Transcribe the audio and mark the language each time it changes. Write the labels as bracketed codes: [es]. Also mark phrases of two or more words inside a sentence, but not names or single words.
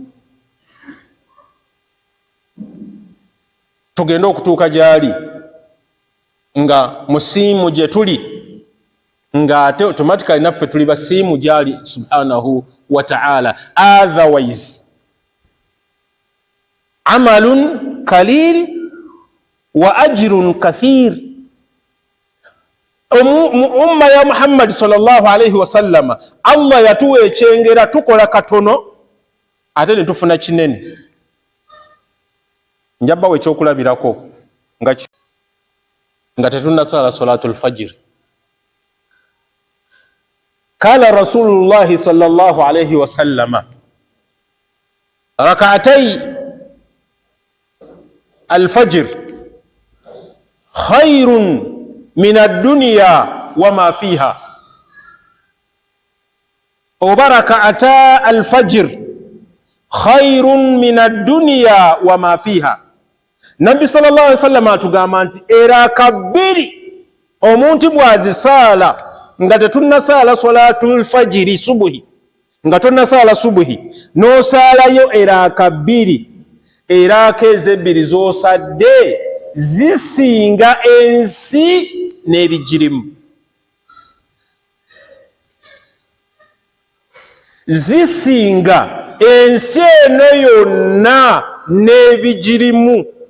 [lg] Tugenda okutuuka gyali nga musiimu gye tuli, ng'ate automatically naffe tuli basiimu gyali [ar] سبحانه وتعالى. Otherwise عمل قليل وأجر كثير. [lg] Umma ya Muhammad [ar] صلى الله عليه وسلم [lg] Allah yatuwa ekyengera tukola katono ate ne tufuna kinene. Njabbawo ekyokulabirako nga tetunnasala [ar] صلاة الفجر. قال رسول الله صلى الله عليه وسلم ركعتا الفجر خير من الدنيا وما فيها. ركعتا الفجر خير من الدنيا وما فيها. [lg] Nabbi [ar] صلى الله عليه وسلم [lg] atugamba nti eraka 2 omuntu bw'azisaala nga tetunnasaala [ar] صلاة الفجر [lg] subuhi, nga tonnasaala subuhi n'osaalayo eraka 2, eraka ezo z'osadde zisinga ensi n'ebigirimu, zisinga ensi eno yonna n'ebigirimu.